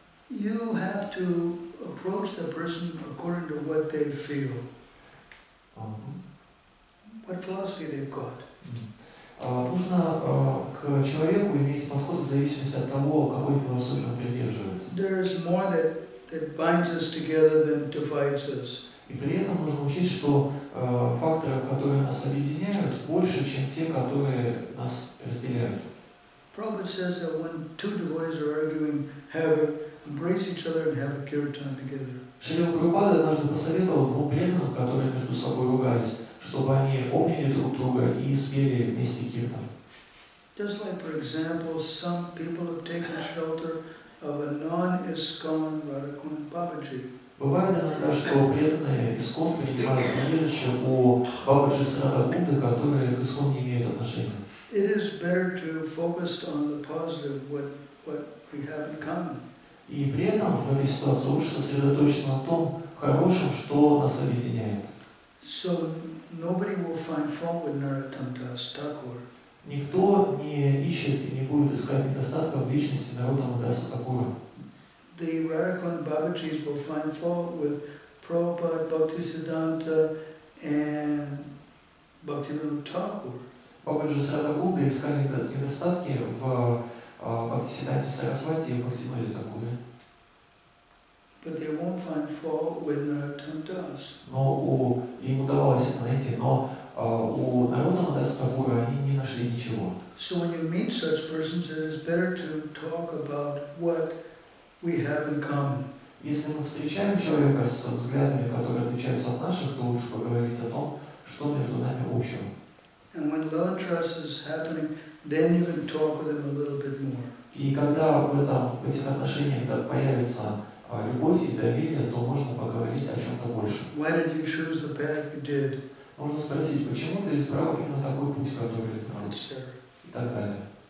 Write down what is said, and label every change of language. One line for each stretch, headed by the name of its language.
English: You have to approach the person according to what they feel, what philosophy they've got.
Russian: Нужно к человеку иметь подход в зависимости от того, какой философии он придерживается.
English: There's more that binds us together than divides us.
Russian: И при этом нужно учесть, что факторы, которые нас объединяют, больше, чем те, которые нас разделяют.
English: Prabhupada says that when two devotees are arguing, embrace each other and have a kirtan together.
Russian: Шрила Прабхупада однажды посоветовал двум преданным, которые между собой ругались, чтобы они обняли друг друга и спели вместе киртан.
English: Just like, for example, some people have taken shelter of a non-ISKCON Radhakund Babaji.
Russian: Бывает иногда, что преданные ISKCON принимают прибежище у Бабаджи с Радхакунды, которые к ISKCON не имеют отношения.
English: It is better to focus on the positive, what we have in common.
Russian: И при этом в этой ситуации лучше сосредоточиться на том хорошем, что нас объединяет.
English: So nobody will find fault with Narottam Das Thakur.
Russian: Никто не ищет и не будет искать недостатков в личности Нароттама Даса Такура.
English: The Radhakund Babajis will find fault with Prabhupada, Bhaktisiddhanta, and Bhaktivinoda Thakur.
Russian: Бабаджи с Радхакундой искали недостатки в Бхактисиддханте Сарасвати и Бхактивиноде Такуре.
English: But they won't find fault with Narottam Das.
Russian: Но им удавалось это найти, но у Нароттама Даса Такура они не нашли ничего.
English: So when you meet such persons, it is better to talk about what we have in common.
Russian: Если мы встречаем человека с взглядами, которые отличаются от наших, то лучше поговорить о том, что между нами общего.
English: And when love and trust is happening, then you can talk with them a little bit more.
Russian: И когда в этих отношениях появится любовь и доверие, то можно поговорить о чем-то больше.
English: Why did you choose the path you did?
Russian: Можно спросить, почему ты избрал именно такой путь, который избрал, и так далее.